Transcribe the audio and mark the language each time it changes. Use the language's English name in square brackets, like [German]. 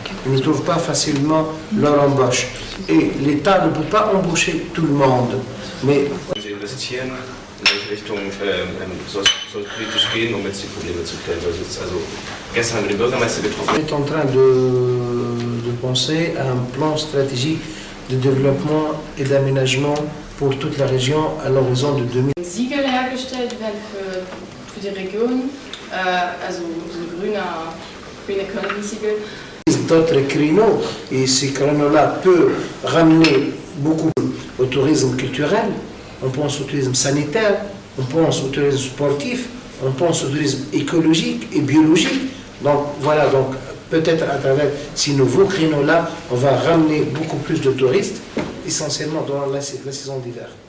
[French] Ils ne trouvent pas facilement leur embauche. Et l'État ne peut pas embaucher tout le monde. Mais [German] Investieren, in welche Richtung soll es politisch gehen, um jetzt die Probleme zu klären? Also gestern haben wir den Bürgermeister getroffen. [French] On est en train de penser à un plan stratégique de développement et d'aménagement pour toute la région à l'horizon de 2000. [German] Siegel hergestellt werden für die Region, also so grüne Economy-Siegel. [French] D'autres créneaux, et ces créneaux-là peuvent ramener beaucoup au tourisme culturel. On pense au tourisme sanitaire, on pense au tourisme sportif, on pense au tourisme écologique et biologique. Donc voilà, donc peut-être à travers ces nouveaux créneaux-là, on va ramener beaucoup plus de touristes, essentiellement dans la saison d'hiver.